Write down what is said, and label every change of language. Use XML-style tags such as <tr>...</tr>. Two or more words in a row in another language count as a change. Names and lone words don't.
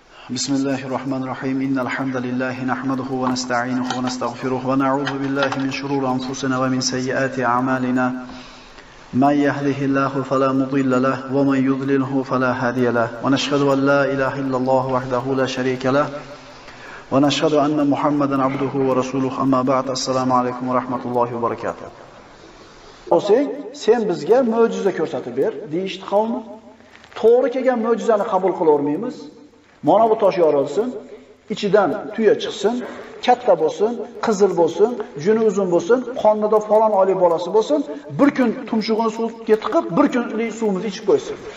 <ar>بسم الله الرحمن الرحيم إن الحمد لله نحمده ونستعينه ونستغفره ونعوذ بالله من شرور أنفسنا ومن سيئات أعمالنا من يهده الله فلا مضل له ومن يضلله فلا هادي له ونشهد أن لا إله إلا الله وحده لا شريك له ونشهد أن محمدا عبده ورسوله أما بعد السلام عليكم ورحمة الله وبركاته.</ar> <uz>Sen bizga mo'jiza ko'rsatib ber, deyishdi qavmi. To'g'ri kelgan mo'jizani qabul qilavermaymiz. Mana bu tosh yorilsin, ichidan tuya chiqsin, katta bo'lsin, qizil bo'lsin, juni uzun bo'lsin, qonida falon oylik bolasi bo'lsin, bir kun tumshug'ini suvga tiqib, bir kunlik suvimizni ichib qo'ysin.</uz>